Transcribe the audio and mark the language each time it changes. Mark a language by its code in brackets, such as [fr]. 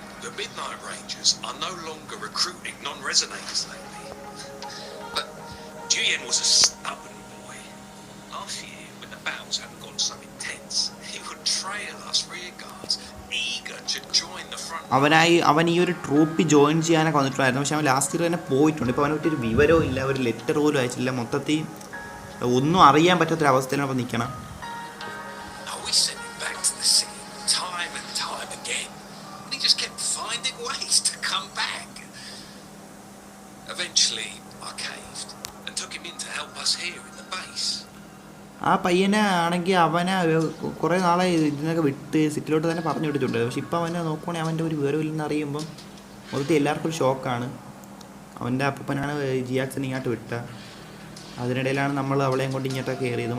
[en] The Midnight Rangers are no longer recruiting non-resonators lately. But Juyen was a stubborn boy. Last year, when the battles hadn't gone so intense, he would trail us rear guards, eager to join the front. [ml] അവൻ ഈ ഒരു ട്രൂപ്പിൽ join ചെയ്യാനൊക്കെ വന്നിട്ടുണ്ടായിരുന്നു. പക്ഷെ അവൻ last year തന്നെ പോയിട്ടുണ്ട്. ഇപ്പോൾ അവനെ പറ്റി ഒരു വിവരവും ഇല്ല, ഒരു ലെറ്റർ പോലും അയച്ചില്ല. മൊത്തത്തിൽ ഒന്നും അറിയാൻ പറ്റാത്തൊരവസ്ഥയിലാണ് അപ്പോൾ നിൽക്കണം. [en] We sent him back to the city time and time again, and he just kept finding ways to come back. Eventually, I caved and took him in to help us here in the base. [ml] ആ പയ്യനെ ആണെങ്കിൽ അവനെ കുറേ നാളെ ഇതിനൊക്കെ വിട്ട് സിറ്റിലോട്ട് തന്നെ പറഞ്ഞു വിട്ടിട്ടുണ്ട്. പക്ഷെ ഇപ്പോൾ അവനെ നോക്കുവാണെങ്കിൽ അവൻ്റെ ഒരു വിവരമില്ലെന്ന് അറിയുമ്പം മൊത്തത്തിൽ എല്ലാവർക്കും ഒരു ഷോക്കാണ്. അവൻ്റെ അപ്പനാണ് ജിയാക്സിനെ ഇങ്ങോട്ട് വിട്ട. അതിനിടയിലാണ് നമ്മൾ അവളെയും കൊണ്ട് ഇങ്ങോട്ടൊക്കെ കയറിയത്.